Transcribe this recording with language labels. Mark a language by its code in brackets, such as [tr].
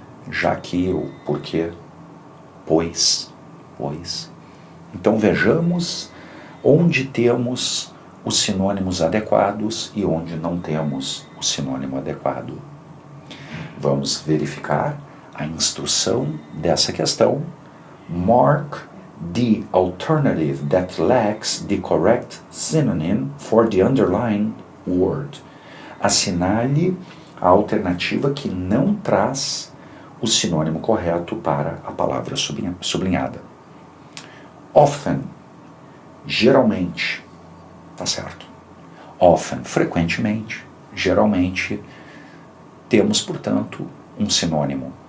[pt] Já que o porquê, pois. Então vejamos onde temos os sinônimos adequados e onde não temos o sinônimo adequado. Vamos verificar a instrução dessa questão. [en] Mark the alternative that lacks the correct synonym for the underlined word. [pt] Assinale a alternativa que não traz o sinônimo correto para a palavra sublinhada. Often, geralmente, tá certo. Often, frequentemente, geralmente, temos, portanto, um sinônimo.